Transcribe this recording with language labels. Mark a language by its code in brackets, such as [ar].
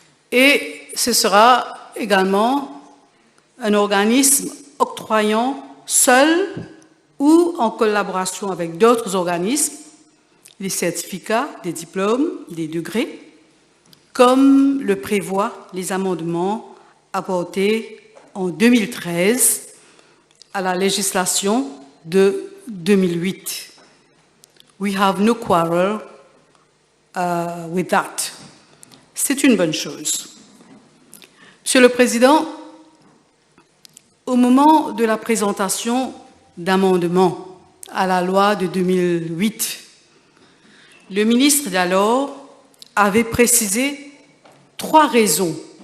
[fr] Et ce sera également un organisme octroyant seul ou en collaboration avec d'autres organismes des certificats, des diplômes, des degrés, comme le prévoient les amendements apportés en 2013 à la législation de 2008. [en] We have no quarrel with that. [fr] C'est une bonne chose. Monsieur le Président, au moment de la présentation d'amendements à la loi de 2008, le ministre d'alors avait précisé 3 raisons